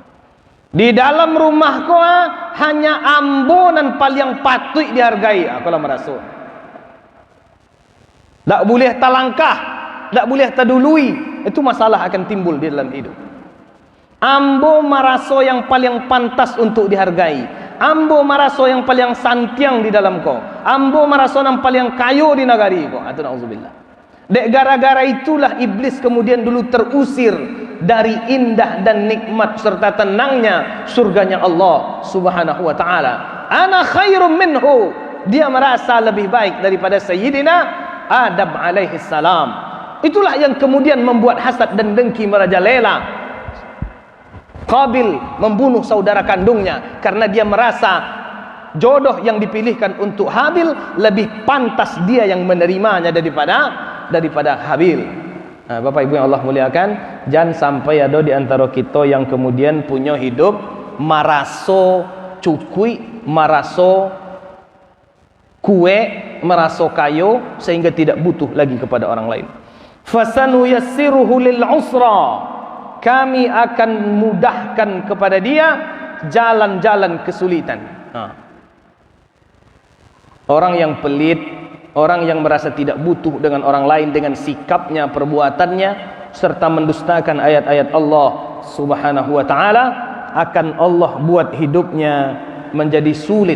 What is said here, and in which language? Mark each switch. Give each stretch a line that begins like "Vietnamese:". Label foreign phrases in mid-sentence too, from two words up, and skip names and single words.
Indonesian: Di dalam rumahku hanya ambonan paling patut dihargai, kalau merasa. Tak boleh talangkah, tak boleh terdului. Itu masalah akan timbul di dalam hidup.
Minangkabau: Ambo maraso
Indonesian: yang paling pantas untuk dihargai.
Minangkabau: Ambo maraso yang paling santiang di dalam kau. Ambo maraso yang paling kayo di negari kau.
Indonesian: Itu na'udzubillah. Dek gara-gara itulah iblis kemudian dulu terusir dari indah dan nikmat serta tenangnya surganya Allah
Arabic: Subhanahu wa taala. Ana khairum minhu.
Indonesian: Dia merasa lebih baik daripada Sayyidina Adam
Arabic: alaihi salam.
Indonesian: Itulah yang kemudian membuat hasad dan dengki merajalela. Qabil membunuh saudara kandungnya karena dia merasa jodoh yang dipilihkan untuk Habil lebih pantas dia yang menerimanya daripada Habil. Nah, Bapak Ibu yang Allah muliakan, jangan sampai ada di antara kita yang kemudian punya hidup
Minangkabau: maraso cukui, maraso kue, maraso kayo
Indonesian: sehingga tidak butuh lagi kepada orang lain.
Arabic: Fasanu yassiruhu lil usra.
Indonesian: Kami akan mudahkan kepada dia jalan-jalan kesulitan. Orang yang pelit, orang yang merasa tidak butuh dengan orang lain dengan sikapnya, perbuatannya, serta mendustakan ayat-ayat Allah
Arabic: Subhanahu wa taala,
Indonesian: akan Allah buat hidupnya menjadi sulit.